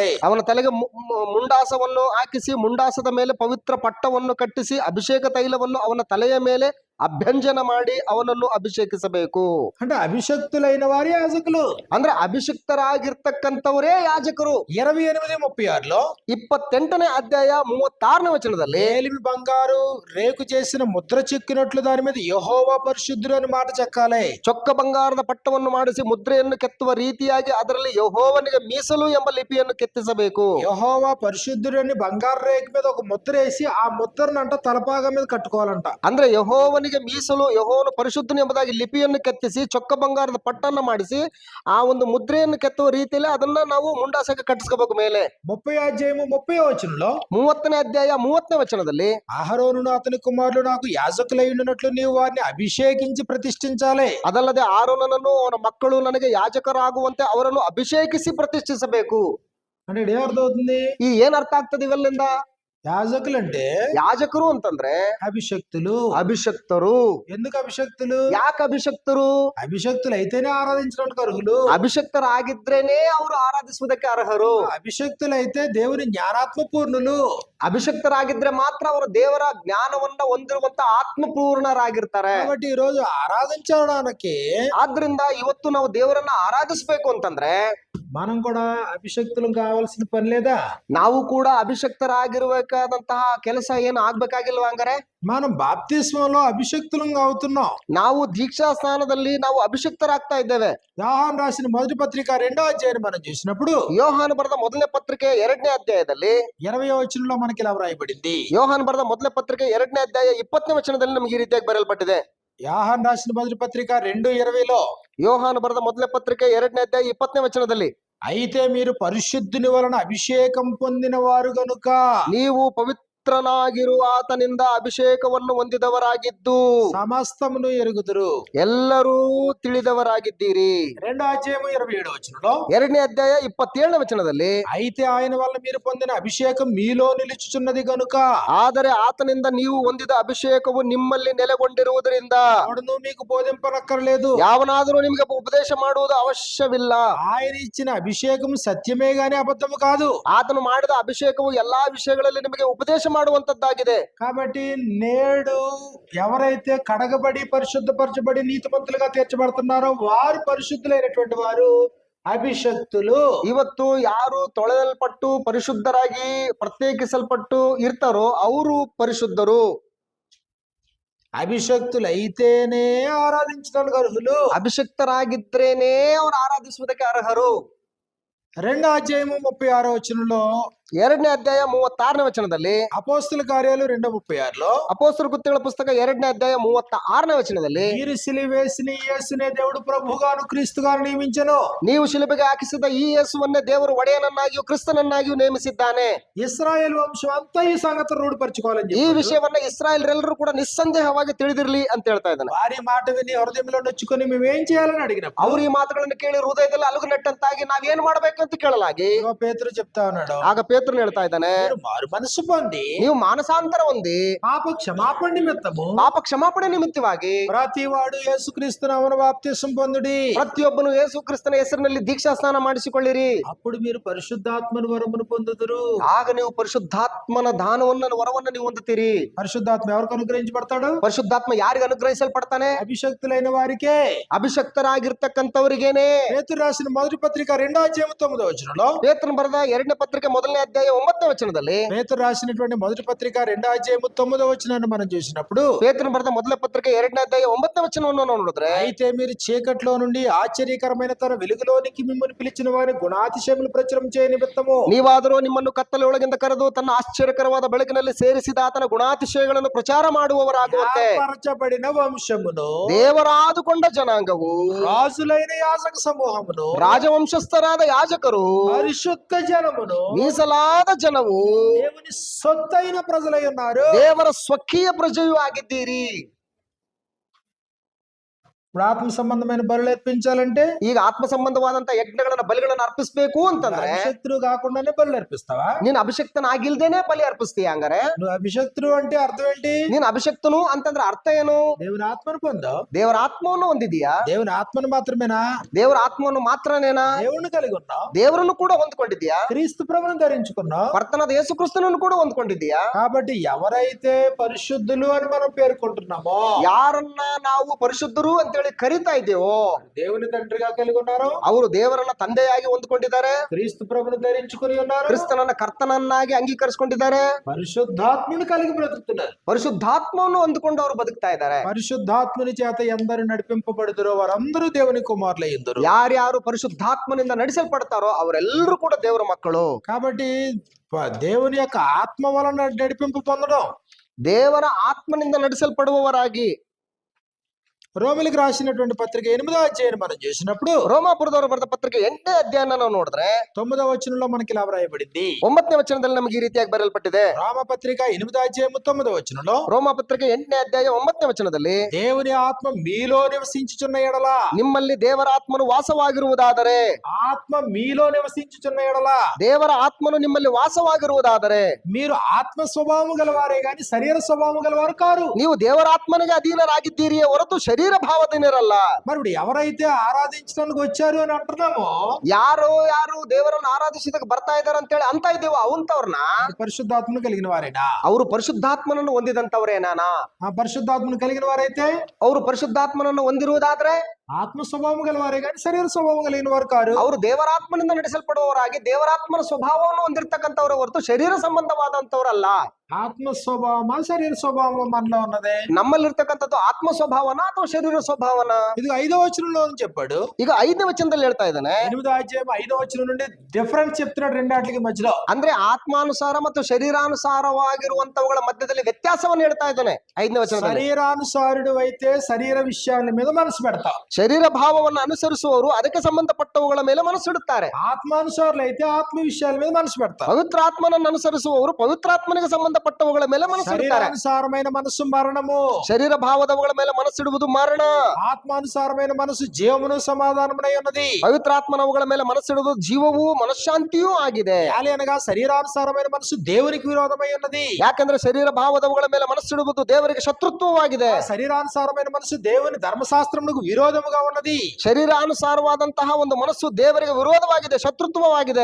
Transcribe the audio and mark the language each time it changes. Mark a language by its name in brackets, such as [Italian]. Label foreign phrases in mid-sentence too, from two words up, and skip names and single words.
[Kannada] ಅವನ ತಲೆಗೆ ಮುಂಡಾಸವನ್ನು ಹಾಕಿಸಿ, ಮುಂಡಾಸದ ಮೇಲೆ ಪವಿತ್ರ ಪಟ್ಟವನ್ನು ಕಟ್ಟಿಸಿ, ಅಭಿಷೇಕ ತೈಲವನ್ನು ಅವನ ತಲೆಯ ಮೇಲೆ ಅಭ್ಯಂಜನ ಮಾಡಿ ಅವನನ್ನು ಅಭಿಷೇಕಿಸಬೇಕು. [Telugu] అంటే అభిషక్తులైన వారి యాజకులు, [Kannada] ಅಂದ್ರೆ ಅಭಿಷಿಕ್ತರಾಗಿರ್ತಕ್ಕಂಥವರೇ ಯಾಜಕರು. [Telugu] 28:36లో, [Kannada] 28ನೇ ಅಧ್ಯಾಯ 36ನೇ ವಚನದಲ್ಲಿ, [Telugu] మేలిమి బంగారు రేకు చేసిన ముద్ర చెక్కినట్లు దాని మీద యెహోవా పరిశుద్ధుడు అని మాట చెక్కాలి. [Kannada] ಚೊಕ್ಕ ಬಂಗಾರದ ಪಟ್ಟವನ್ನು ಮಾಡಿಸಿ ಮುದ್ರೆಯನ್ನು ಕೆತ್ತುವ ರೀತಿಯಾಗಿ ಅದರಲ್ಲಿ ಯೆಹೋವನಿಗೆ ಮೀಸಲು ಎಂಬ ಲಿಪಿಯನ್ನು ಕೆತ್ತಿಸಬೇಕು. [Telugu] యెహోవా పరిశుద్ధుడు అని బంగారు రేకు మీద ఒక ముద్ర వేసి ఆ ముద్రను తలపాగా మీద కట్టుకోవాలంట. [Kannada] ಅಂದ್ರೆ ಯೆಹೋವನಿಗೆ ಯಾಜಕನಿಗೆ ಮೀಸಲು ಯೆಹೋವನು ಪರಿಶುದ್ಧನು ಎಂಬುದಾಗಿ ಲಿಪಿಯನ್ನು ಕೆತ್ತಿಸಿ ಚೊಕ್ಕ ಬಂಗಾರದ ಪಟ್ಟನ್ನು ಮಾಡಿಸಿ ಆ ಒಂದು ಮುದ್ರೆಯನ್ನು ಕೆತ್ತುವ ರೀತಿಯಲ್ಲಿ ಅದನ್ನ ನಾವು ಮುಂಡಾಸಕ್ಕೆ ಕಟ್ಟಿಸ್ಕೋಬೇಕು ಮೇಲೆ. [Telugu] 30వ అధ్యాయము 30వ వచనంలో [Kannada] 30ನೇ ಅಧ್ಯಾಯ 30ನೇ ವಚನದಲ್ಲಿ [Telugu] అహరోనును అతని కుమారులు నాకు యాజకులై ఉండునట్లు నీవు వారిని అభిషేకించి ప్రతిష్ఠించాలి. [Kannada] ಅದಲ್ಲದೆ ಆರೋನನನ್ನು ಅವನ ಮಕ್ಕಳು ನನಗೆ ಯಾಜಕರಾಗುವಂತೆ ಅವರನ್ನು ಅಭಿಷೇಕಿಸಿ ಪ್ರತಿಷ್ಠಿಸಬೇಕು. [Telugu] అంటే ఇక్కడ ఏమర్థమవుతుంది? [Kannada] ಈ ಏನ್ ಅರ್ಥ ಆಗ್ತದೆ ಇವೆಲ್ಲಿಂದ? [Telugu] యాజకులు అంటే [Kannada] ಯಾಜಕರು ಅಂತಂದ್ರೆ [Telugu] అభిషక్తులు. [Kannada] ಅಭಿಷಕ್ತರು. [Telugu] ఎందుకు అభిషక్తులు? [Kannada] ಯಾಕೆ ಅಭಿಷಕ್ತರು? [Telugu] అభిషక్తులు అయితేనే ఆరాధించడానికి అర్హులు. [Kannada] ಅಭಿಷಕ್ತರಾಗಿದ್ರೇನೆ ಅವರು ಆರಾಧಿಸುವುದಕ್ಕೆ ಅರ್ಹರು. [Telugu] అభిషక్తులు అయితే దేవుని జ్ఞానాత్మ పూర్ణులు. [Kannada] ಅಭಿಷಕ್ತರಾಗಿದ್ರೆ ಮಾತ್ರ ಅವರು ದೇವರ ಜ್ಞಾನವನ್ನ ಹೊಂದಿರುವಂತ ಆತ್ಮಪೂರ್ಣರಾಗಿರ್ತಾರೆ. [Telugu] కాబట్టి ఈ రోజు ఆరాధించడానికి [Kannada] ಆದ್ರಿಂದ ಇವತ್ತು ನಾವು ದೇವರನ್ನ ಆರಾಧಿಸ್ಬೇಕು ಅಂತಂದ್ರೆ [Telugu] మనం కూడా అభిషక్తులు కావాల్సిన పని లేదా? [Kannada] ನಾವು ಕೂಡ ಅಭಿಷಕ್ತರಾಗಿರ್ಬೇಕಾದಂತಹ ಕೆಲಸ ಏನು ಆಗ್ಬೇಕಾಗಿಲ್ವಾ? ಹಂಗಾರೆ [Telugu] మనం బాప్తిస్మంలో అభిషక్తులం అవుతున్నాం. [Kannada] ನಾವು ದೀಕ್ಷಾ ಸ್ಥಾನದಲ್ಲಿ ನಾವು ಅಭಿಷಕ್ತರಾಗ್ತಾ ಇದ್ದೇವೆ. [Telugu] యోహాను రాసిన మొదటి పత్రిక 2వ అధ్యాయం మనం చూసినప్పుడు [Kannada] ಯೋಹಾನ ಬರೆದ ಮೊದಲನೇ ಪತ್ರಿಕೆ 2ನೇ ಅಧ್ಯಾಯದಲ್ಲಿ [Telugu] 20వ వచనంలో మనకి ఇలా వ్రాయబడింది. [Kannada] ಯೋಹಾನ ಬರೆದ ಮೊದಲನೇ ಪತ್ರಿಕೆ 2ನೇ ಅಧ್ಯಾಯ 20ನೇ ವಚನದಲ್ಲಿ ನಮಗೆ ಈ ರೀತಿಯಾಗಿ ಬರೆಯಲ್ಪಟ್ಟಿದೆ. [Telugu] యోహాను రాసిన మొదటి పత్రిక 2:20లో [Kannada] ಯೋಹಾನ ಬರೆದ ಮೊದಲನೇ ಪತ್ರಿಕೆ 2ನೇ ಅಧ್ಯಾಯ 20ನೇ ವಚನದಲ್ಲಿ [Telugu] అయితే మీరు పరిశుద్ధుని వలన అభిషేకం పొందిన వారు గనుక [Kannada] ನೀವು ಪವಿತ್ರನಾಗಿರುವ ಆತನಿಂದ ಅಭಿಷೇಕವನ್ನು ಹೊಂದಿದವರಾಗಿದ್ದು [Telugu] సమస్తమును ఎరుగుదురు. [Kannada] ಎಲ್ಲರೂ ತಿಳಿದವರಾಗಿದ್ದೀರಿ. [Telugu] 2వ అధ్యాయం 27వ వచనంలో [Kannada] 2ನೇ ಅಧ್ಯಾಯ 27ನೇ ವಚನದಲ್ಲಿ [Telugu] అయితే ఆయన వల్ల మీరు పొందిన అభిషేకం మీలో నిలుచుచున్నది గనుక [Kannada] ಆದರೆ ಆತನಿಂದ ನೀವು ಹೊಂದಿದ ಅಭಿಷೇಕವು ನಿಮ್ಮಲ್ಲಿ ನೆಲೆಗೊಂಡಿರುವುದರಿಂದ [Telugu] ఎవడును మీకు బోధింపనక్కర్లేదు. [Kannada] ಯಾವನಾದರೂ ನಿಮಗೆ ಉಪದೇಶ ಮಾಡುವುದು ಅವಶ್ಯವಿಲ್ಲ. [Telugu] ఆయన ఇచ్చిన అభిషేకం సత్యమే గాని అబద్ధము కాదు. [Kannada] ಆತನು ಮಾಡಿದ ಅಭಿಷೇಕವು ಎಲ್ಲಾ ವಿಷಯಗಳಲ್ಲಿ ನಿಮಗೆ ಉಪದೇಶ ಮಾಡುವಂತದ್ದಾಗಿದೆ. [Telugu] కాబట్టి నేడు ఎవరైతే కడగబడి పరిశుద్ధపరచబడి నీతిమంతులుగా తీర్చబడుతున్నారో వారు పరిశుద్ధులైనటువంటి వారు ಅಭಿಷಕ್ತುಲು. [Kannada] ಇವತ್ತು ಯಾರು ತೊಳೆಯಲ್ಪಟ್ಟು ಪರಿಶುದ್ಧರಾಗಿ ಪ್ರತ್ಯೇಕಿಸಲ್ಪಟ್ಟು ಇರ್ತಾರೋ ಅವರು ಪರಿಶುದ್ಧರು. [Telugu] అభిషక్తులు అయితేనే ఆరాధించడానికి అర్హులు. [Kannada] ಅಭಿಷಕ್ತರಾಗಿದ್ರೇನೆ ಅವರು ಆರಾಧಿಸುವುದಕ್ಕೆ ಅರ್ಹರು. [Telugu] 2వ అధ్యాయము 36వ వచనంలో [Kannada] 2ನೇ ಅಧ್ಯಾಯ 36ನೇ ವಚನದಲ್ಲಿ [Telugu] అపోస్తుల కార్యాలు 2:36లో [Kannada] ಅಪೊಸ್ತಲರ ಕೃತ್ಯಗಳ ಪುಸ್ತಕ 2ನೇ ಅಧ್ಯಾಯ 36ನೇ ವಚನದಲ್ಲಿ [Telugu] మీరు సిలువేసిన యేసునే దేవుడు ప్రభువుగాను క్రీస్తుగాను నియమించెను. [Kannada] ನೀವು ಶಿಲುಬೆಗೆ ಹಾಕಿಸಿದ ಈ ಯೇಸುವನ್ನೇ ದೇವರು ಒಡೆಯನನ್ನಾಗಿಯೂ ಕ್ರಿಸ್ತನನ್ನಾಗಿಯೂ ನೇಮಿಸಿದ್ದಾನೆ. [Telugu] ఇశ్రాయేల్ వంశం అంతా ఈ సంగతిని రూఢపరచుకోవాలని [Kannada] ಈ ವಿಷಯವನ್ನ ಇಸ್ರಾಯೇಲ್ರೆಲ್ಲರೂ ಕೂಡ ನಿಸ್ಸಂದೇಹವಾಗಿ ತಿಳಿದಿರ್ಲಿ ಅಂತ ಹೇಳ್ತಾ ಇದ್ದಾನೆ. [Telugu] వారి మాట విని హృదయంలో నొచ్చుకొని మేమేం చేయాలని అడిగినప్పుడు [Kannada] ಅವ್ರು ಈ ಮಾತುಗಳನ್ನು ಕೇಳಿ ಹೃದಯದಲ್ಲಿ ಅಲುಗುನೆಟ್ಟಂತಾಗಿ ನಾವೇನ್ ಮಾಡ್ಬೇಕು ಅಂತ ಕೇಳಲಾಗಿ [Telugu] ఇదిగో పేతురు చెప్తా ఉన్నాడు, [Kannada] ಆಗ ಪೇತ್ರನು ಹೇಳ್ತಾ ಇದ್ದಾನೆ, [Telugu] మీరు మారు మనసు పొంది [Kannada] ನೀವು ಮಾನಸಾಂತರ ಹೊಂದಿ [Telugu] పాప క్షమాపణ నిమిత్తము [Kannada] ಪಾಪ ಕ್ಷಮಾಪಣೆ ನಿಮಿತ್ತವಾಗಿ [Telugu] ప్రతి వాడు యేసుక్రీస్తు నామమున బాప్తిసం పొందుడి. [Kannada] ಪ್ರತಿಯೊಬ್ಬನು ಯೇಸು ಕ್ರಿಸ್ತನ ಹೆಸರಿನಲ್ಲಿ ದೀಕ್ಷಾ ಸ್ನಾನ ಮಾಡಿಸಿಕೊಳ್ಳಿರಿ. [Telugu] అప్పుడు మీరు పరిశుద్ధాత్మను వరమును పొందుదురు. [Kannada] ಆಗ ನೀವು ಪರಿಶುದ್ಧಾತ್ಮನ ವರವನ್ನು ನೀವು ಹೊಂದುತ್ತೀರಿ. [Telugu] పరిశుద్ధాత్మ ఎవరికి అనుగ్రహించబడతాడు? [Kannada] ಪರಿಶುದ್ಧಾತ್ಮ ಯಾರಿಗೆ ಅನುಗ್ರಹಿಸಲ್ಪಡ್ತಾನೆ? [Telugu] అభిషక్తులైన వారికే. [Kannada] ಅಭಿಷಕ್ತರಾಗಿರ್ತಕ್ಕಂಥವರಿಗೇನೆ. [Telugu] పేతురు రాసిన మొదటి పత్రిక 2వ అధ్యాయం 9వ వచనంలో [Kannada] ಪೇತ್ರನು ಬರೆದ 2ನೇ ಪತ್ರಿಕೆ 1ನೇ ಅಧ್ಯಾಯ 9ನೇ ವಚನದಲ್ಲಿ [Telugu] పేతురు రాసినటువంటి మొదటి పత్రిక 2వ అధ్యాయం 9వ వచనాన్ని మనం చూసినప్పుడు [Kannada] ಪೇತ್ರನು ಬರೆದ ಮೊದಲ ಪತ್ರಿಕೆ 2ನೇ ಅಧ್ಯಾಯ 9ನೇ ವಚನವನ್ನು ನಾವು ನೋಡಿದ್ರೆ, [Telugu] అయితే మీరు చీకట్లో నుండి ఆశ్చర్యకరమైన తన వెలుగులోనికి మిమ్మల్ని పిలిచిన వారి గుణాతిశయములు ప్రచురం చేయ నిమిత్తము [Kannada] ನೀವಾದರೂ ನಿಮ್ಮನ್ನು ಕತ್ತಲೆ ಒಳಗಿಂದ ಕರೆದು ತನ್ನ ಆಶ್ಚರ್ಯಕರವಾದ ಬೆಳಕಿನಲ್ಲಿ ಸೇರಿಸಿದ ಆತನ ಗುಣಾತಿಶಯಗಳನ್ನು ಪ್ರಚಾರ ಮಾಡುವವರಾಗುವಂತೆ [Telugu] ఏర్పరచబడిన వంశమును [Kannada] ದೇವರಾದುಕೊಂಡ ಜನಾಂಗವು [Telugu] రాజులైన యాజక సమూహమును [Kannada] ರಾಜವಂಶಸ್ಥರಾದ ಯಾಜಕರು [Telugu] పరిశుద్ధ జనమును [Kannada] ಮೀಸಲಾದ ಜನವು [Telugu] దేవుని సొత్తైన ప్రజలై ఉన్నారు. [Kannada] ದೇವರ ಸ್ವಕೀಯ ಪ್ರಜೆಯೂ ಆಗಿದ್ದೀರಿ. [Telugu] ఇప్పుడు ఆత్మ సంబంధమైన బలులు అర్పించాలంటే [Kannada] ಈಗ ಆತ್ಮ ಸಂಬಂಧವಾದಂತ ಬಲಿಗಳನ್ನ ಅರ್ಪಿಸಬೇಕು ಅಂತಂದ್ರೆ [Telugu] అభిషక్తులు కాకుండానే బలు అర్పిస్తావా? [Kannada] ನೀನ್ ಅಭಿಷಕ್ತನಾಗಿಲ್ದೇನೆ ಬಲಿ ಅರ್ಪಿಸ್ತೀಯ. ಹಂಗಾರೆ [Telugu] నువ్వు అభిషక్తుడు అంటే అర్థం ఏంటి? [Kannada] ನೀನ್ ಅಭಿಷಕ್ತನು ಅಂತಂದ್ರೆ ಅರ್ಥ ಏನು? [Telugu] దేవుని ఆత్మను పొందావు. [Kannada] ದೇವರ ಆತ್ಮವನ್ನು ಹೊಂದಿದೀಯಾ? [Telugu] దేవుని ఆత్మను మాత్రమేనా? [Kannada] ದೇವರ ಆತ್ಮವನ್ನು ಮಾತ್ರನೇನಾ? [Telugu] దేవుణ్ణి కలిగి ఉన్నావు. [Kannada] ದೇವರನ್ನು ಕೂಡ ಹೊಂದ್ಕೊಂಡಿದ್ಯಾ? [Telugu] క్రీస్తు ప్రభువును ధరించుకున్నావు. [Kannada] ಕರ್ತನಾದ ಯೇಸು ಕ್ರಿಸ್ತನನ್ನು ಕೂಡ ಹೊಂದ್ಕೊಂಡಿದ್ಯಾ? [Telugu] కాబట్టి ఎవరైతే పరిశుద్ధులు అని మనం పేర్కొంటున్నామో, [Kannada] ಯಾರನ್ನ ನಾವು ಪರಿಶುದ್ಧರು ಅಂತೇಳಿ ಕರಿತಾ ಇದ್ದೇವೋ [Telugu] దేవుని తండ్రిగా కలిగి ఉన్నారు, [Kannada] ಅವರು ದೇವರನ್ನ ತಂದೆಯಾಗಿ ಹೊಂದ್ಕೊಂಡಿದ್ದಾರೆ. [Telugu] క్రీస్తు ప్రభువును ధరించుకుని ఉన్నారు, [Kannada] ಕ್ರಿಸ್ತನನ್ನ ಕರ್ತನನ್ನಾಗಿ ಅಂಗೀಕರಿಸಿಕೊಂಡಿದ್ದಾರೆ. [Telugu] పరిశుద్ధాత్మను కలిగి బ్రతుకుతున్నారు. [Kannada] ಪರಿಶುದ್ಧಾತ್ಮವನ್ನು ಹೊಂದ್ಕೊಂಡು ಅವರು ಬದುಕ್ತಾ ಇದ್ದಾರೆ. [Telugu] పరిశుద్ధాత్మని చేత ఎందరు నడిపింపబడుదురో వారందరూ దేవుని కుమారులయ్యుందురు. [Kannada] ಯಾರ್ಯಾರು ಪರಿಶುದ್ಧಾತ್ಮನಿಂದ ನಡೆಸಲ್ಪಡ್ತಾರೋ ಅವರೆಲ್ಲರೂ ಕೂಡ ದೇವರ ಮಕ್ಕಳು. [Telugu] కాబట్టి దేవుని యొక్క ఆత్మ వలన నడిపింపు పొందడం, [Kannada] ದೇವರ ಆತ್ಮನಿಂದ ನಡೆಸಲ್ಪಡುವವರಾಗಿ [Telugu] రోమిలికి రాసినటువంటి పత్రిక 8వ అధ్యాయాన్ని మనం చేసినప్పుడు [Kannada] ರೋಮಾಪುರದವರು ಬರೆದ ಪತ್ರಿಕೆ 8ನೇ ಅಧ್ಯಾಯನ ನಾವು ನೋಡಿದ್ರೆ [Telugu] 9వ వచనంలో మనకి ఇలా వ్రాయబడింది. [Kannada] 9ನೇ ವಚನದಲ್ಲಿ ನಮಗೆ ಈ ರೀತಿಯಾಗಿ ಬರೆಯಲ್ಪಟ್ಟಿದೆ. [Telugu] రామపత్రిక 8వ అధ్యాయము 9వ వచనంలో [Kannada] ರೋಮಾ ಪತ್ರಿಕೆ 8ನೇ ಅಧ್ಯಾಯ 9ನೇ ವಚನದಲ್ಲಿ [Telugu] దేవుని ఆత్మ మీలో నివసించుచున్న ఎడల, [Kannada] ನಿಮ್ಮಲ್ಲಿ ದೇವರ ಆತ್ಮನು ವಾಸವಾಗಿರುವುದಾದರೆ, [Telugu] ఆత్మ మీలో నివసించుచున్న ఎడల [Kannada] ದೇವರ ಆತ್ಮನು ನಿಮ್ಮಲ್ಲಿ ವಾಸವಾಗಿರುವುದಾದರೆ [Telugu] మీరు ఆత్మ స్వభావము గలవారే గాని శరీర స్వభావము గలవారు కారు. [Kannada] ನೀವು ದೇವರ ಆತ್ಮನಿಗೆ ಅಧೀನರಾಗಿದ್ದೀರಿಯೇ ಹೊರತು ಶರೀರ ಭಾವದೀನರಲ್ಲ. [Telugu] మరి ఇప్పుడు ఎవరైతే ఆరాధించడానికి వచ్చారు అని అంటున్నామో [Kannada] ಯಾರು ದೇವರನ್ನು ಆರಾಧಿಸಿದಾಗ ಬರ್ತಾ ಇದಾರೆ ಅಂತ ಹೇಳಿ ಅಂತ ಇದ್ದೀವ ಅವಂತವ್ರನ್ನ [Telugu] పరిశుద్ధాత్మను కలిగిన వారేనా? [Kannada] ಅವರು ಪರಿಶುದ್ಧಾತ್ಮನನ್ನು ಹೊಂದಿದಂತವ್ರೇನಾನಾ? [Telugu] ఆ పరిశుద్ధాత్మను కలిగిన వారైతే [Kannada] ಅವರು ಪರಿಶುದ್ಧಾತ್ಮನನ್ನು ಹೊಂದಿರುವುದಾದ್ರೆ [Telugu] ఆత్మ స్వభావం గలవారే గాని శరీర స్వభావం కలిగిన వారు కారు. [Kannada] ಅವರು ದೇವರಾತ್ಮನಿಂದ ನಡೆಸಲ್ಪಡುವವರಾಗಿ ದೇವರಾತ್ಮನ ಸ್ವಭಾವವನ್ನು ಹೊಂದಿರತಕ್ಕಂಥವ್ರ ಹೊರತು ಶರೀರ ಸಂಬಂಧವಾದಂತವ್ರಲ್ಲ. [Telugu] ఆత్మ స్వభావమా శరీర స్వభావం మనలో ఉన్నదే? [Kannada] ನಮ್ಮಲ್ಲಿರ್ತಕ್ಕಂಥದ್ದು ಆತ್ಮ ಸ್ವಭಾವನ ಅಥವಾ ಶರೀರ ಸ್ವಭಾವನ? [Telugu] ఇది 5వ వచనంలో అని చెప్పాడు. [Kannada] ಈಗ 5ನೇ ವಚನದಲ್ಲಿ ಹೇಳ್ತಾ ಇದ್ದಾನೆ. [Telugu] 8వ అధ్యాయం 5వ వచనం నుండి డిఫరెన్స్ చెప్తున్నాడు రెండాట్లకి మధ్యలో. [Kannada] ಅಂದ್ರೆ ಆತ್ಮಾನುಸಾರ ಮತ್ತು ಶರೀರಾನುಸಾರವಾಗಿರುವಂತವುಗಳ ಮಧ್ಯದಲ್ಲಿ ವ್ಯತ್ಯಾಸವನ್ನು ಹೇಳ್ತಾ ಇದ್ದಾನೆ 5ನೇ ವಚನದಲ್ಲಿ. [Telugu] శరీరానుసారుడు అయితే శరీర విషయాల మీద మనసు పెడతావు. [Kannada] ಶರೀರ ಭಾವವನ್ನು ಅನುಸರಿಸುವವರು ಅದಕ್ಕೆ ಸಂಬಂಧಪಟ್ಟವುಗಳ ಮೇಲೆ ಮನಸ್ಸಿಡುತ್ತಾರೆ. [Telugu] ఆత్మానుసారులు అయితే ఆత్మ విషయాల మీద మనసు పెడతారు. [Kannada] ಪವಿತ್ರಾತ್ಮನನ್ನು ಅನುಸರಿಸುವವರು ಪವಿತ್ರಾತ್ಮನಿಗೆ ಸಂಬಂಧಪಟ್ಟವುಗಳ ಮೇಲೆ ಮನಸ್ಸಿಡುತ್ತಾರೆ. [Telugu] శరీరానుసారమైన మనసు మరణము, [Kannada] ಶರೀರ ಭಾವದವುಗಳ ಮೇಲೆ ಮನಸ್ಸಿಡುವುದು ಮರಣ. [Telugu] ఆత్మానుసారమైన మనసు జీవమును సమాధానమునై ఉన్నది. [Kannada] ಪವಿತ್ರಾತ್ಮನವುಗಳ ಮೇಲೆ ಮನಸ್ಸಿಡುವುದು ಜೀವವೂ ಮನಃಶಾಂತಿಯೂ ಆಗಿದೆ. [Telugu] యాలి అనగా శరీరానుసారమైన మనసు దేవునికి విరోధమై ఉన్నది. [Kannada] ಯಾಕಂದ್ರೆ ಶರೀರ ಭಾವದವುಗಳ ಮೇಲೆ ಮನಸ್ಸಿಡುವುದು ದೇವರಿಗೆ ಶತ್ರುತ್ವವಾಗಿದೆ. [Telugu] శరీరానుసారమైన మనసు దేవుని ధర్మశాస్త్రమునకు విరోధముగా ఉన్నది. [Kannada] ಶರೀರಾನುಸಾರವಾದಂತಹ ಒಂದು ಮನಸ್ಸು ದೇವರಿಗೆ ವಿರೋಧವಾಗಿದೆ, ಶತ್ರುತ್ವವಾಗಿದೆ.